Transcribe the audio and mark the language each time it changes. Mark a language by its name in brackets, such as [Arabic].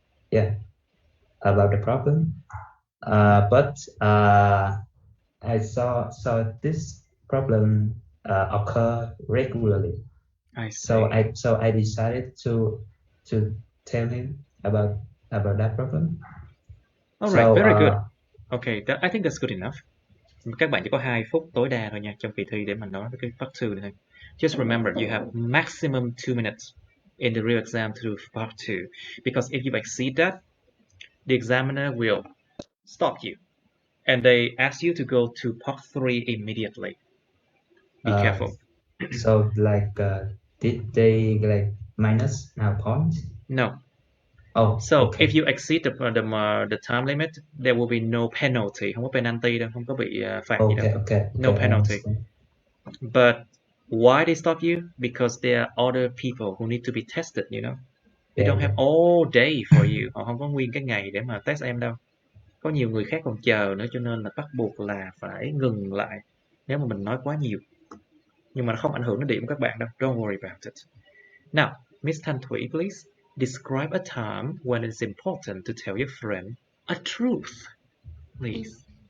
[English] yeah, about the problem. But I saw this problem occur regularly. I see. So I decided to tell him about that problem. All right, very good. uh, Okay, I think that's good enough. [Vietnamese] Các bạn chỉ có 2 phút tối đa thôi nha trong kỳ thi để mà nói với cái part 2 này thôi. [English] Just remember you have maximum 2 minutes in the real exam to do part 2, because if you exceed that, the examiner will stop you and they ask you to go to part 3 immediately. Be careful. So like did they like minus our points? No. Oh, So okay. if you exceed the time limit, there will be no penalty. [Vietnamese] Không có penalty đâu, không có bị phạt gì đâu. [English] Okay. No penalty. But why they stop you? Because there are other people who need to be tested, you know. They don't have all day for you. [Vietnamese] Họ không có nguyên cái ngày để mà test em đâu. Có nhiều người khác còn chờ nữa, cho nên là bắt buộc là phải ngừng lại nếu mà mình nói quá nhiều. Nhưng mà nó không ảnh hưởng đến điểm của các bạn đâu. [English] Don't worry about it. Now, Miss Thanh Thủy, please describe a time when it's important to tell your friend a truth, please.